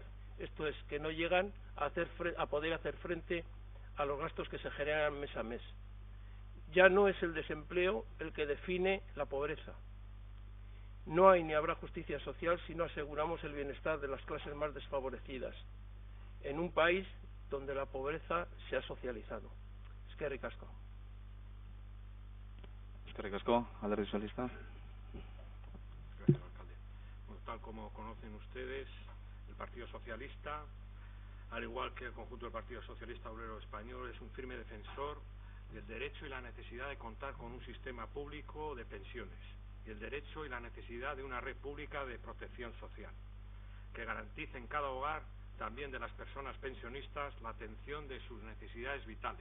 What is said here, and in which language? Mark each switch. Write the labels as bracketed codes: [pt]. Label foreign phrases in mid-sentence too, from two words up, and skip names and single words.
[es] Esto es, que no llegan a poder hacer frente a los gastos que se generan mes a mes. Ya no es el desempleo el que define la pobreza. No hay ni habrá justicia social si no aseguramos el bienestar de las clases más desfavorecidas, en un país donde la pobreza se ha socializado. [eu] Eskerrik asko. Eskerrik asko, Alderdi Sozialista. [es] Gracias, alcalde. Bueno, tal como conocen ustedes, el Partido Socialista, al igual que el conjunto del Partido Socialista Obrero Español, es un firme defensor del derecho y la necesidad de contar con un sistema público de pensiones y el derecho y la necesidad de una red pública de protección social que garantice en cada hogar, también de las personas pensionistas, la atención de sus necesidades vitales.